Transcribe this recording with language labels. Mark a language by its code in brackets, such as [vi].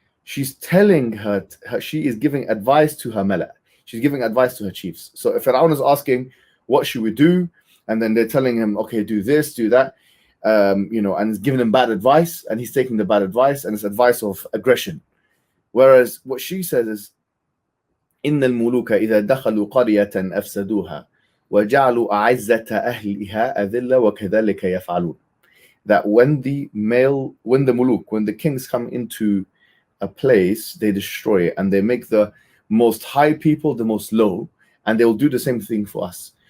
[en] She's telling her she is giving advice to her malak. She's giving advice to her chiefs. So if Fir'aun is asking, what should we do? And then they're telling him, okay, do this, do that, and he's giving him bad advice, and he's taking the bad advice, and it's advice of aggression. Whereas what she says is, [ar] إِنَّ الْمُلُوكَ إِذَا دَخَلُوا قَرْيَةً أَفْسَدُوهَا وَجَعَلُوا أَعِزَّةَ أَهْلِهَا أَذِلَّ وَكَذَلِكَ يَفْعَلُونَ. [en] That when the kings come into a place, they destroy it, and they make the most high people the most low, and they will do the same thing for us.